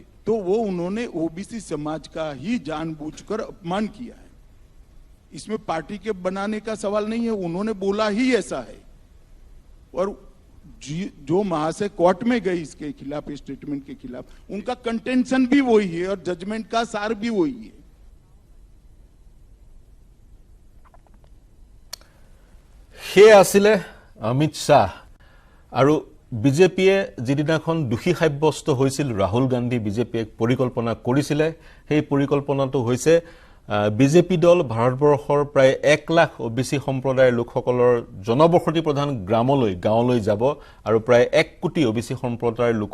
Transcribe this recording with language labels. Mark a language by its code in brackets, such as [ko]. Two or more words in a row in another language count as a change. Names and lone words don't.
[hi] तो वो उन्होंने ओबीसी समाज का ही जानबूझकर अपमान किया है इसमें पार्टी के बनाने का सवाल नहीं है उन्होंने बोला ही ऐसा है और जो महाशय कोर्ट में गई इसके खिलाफ स्टेटमेंट के खिलाफ उनका कंटेंशन भी वही है और जजमेंट का सार भी वही है [as] হে আছিলে अमित शाह আৰু বিজেপিয়ে যিদিনাখন দোষী সাব্যস্ত হৈছিল ৰাহুল গান্ধী বিজেপিয়ে পৰিকল্পনা কৰিছিল সেই পৰিকল্পনাটো হৈছে বিজেপি দল ভাৰতবৰ্ষৰ প্ৰায় 1 লাখ ওবিসি সম্প্ৰদায়ৰ লোকসকলৰ জনবসতি প্ৰধান গাঁৱলৈ যাব আৰু প্ৰায় 1 কোটি ওবিসি সম্প্ৰদায়ৰ